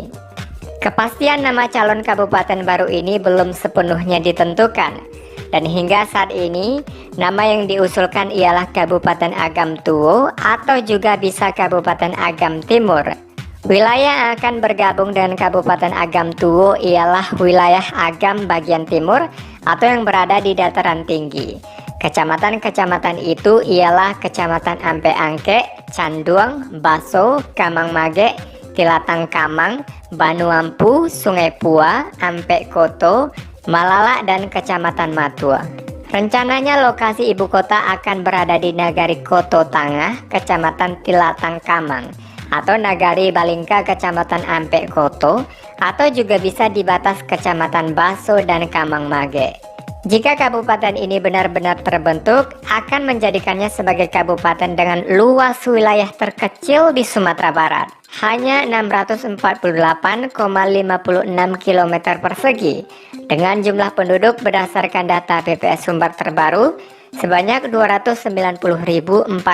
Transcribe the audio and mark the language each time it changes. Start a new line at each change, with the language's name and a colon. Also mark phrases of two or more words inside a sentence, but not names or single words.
Indonesian: Kepastian nama calon kabupaten baru ini belum sepenuhnya ditentukan, dan hingga saat ini nama yang diusulkan ialah Kabupaten Agam Tuo atau juga bisa Kabupaten Agam Timur. Wilayah yang akan bergabung dengan Kabupaten Agam Tuo ialah wilayah Agam bagian timur atau yang berada di dataran tinggi. Kecamatan-kecamatan itu ialah Kecamatan Ampe Angke, Canduang, Baso, Kamang Mage, Tilatang Kamang, Banuampu, Sungai Pua, Ampe Koto, Malala, dan Kecamatan Matua. Rencananya lokasi ibu kota akan berada di Nagari Koto Tangah, Kecamatan Tilatang Kamang, atau Nagari Balingka, Kecamatan Ampe Koto, atau juga bisa di batas Kecamatan Baso dan Kamang Mage. Jika kabupaten ini benar-benar terbentuk, akan menjadikannya sebagai kabupaten dengan luas wilayah terkecil di Sumatera Barat, hanya 648,56 km persegi, dengan jumlah penduduk berdasarkan data BPS Sumber terbaru sebanyak 290.448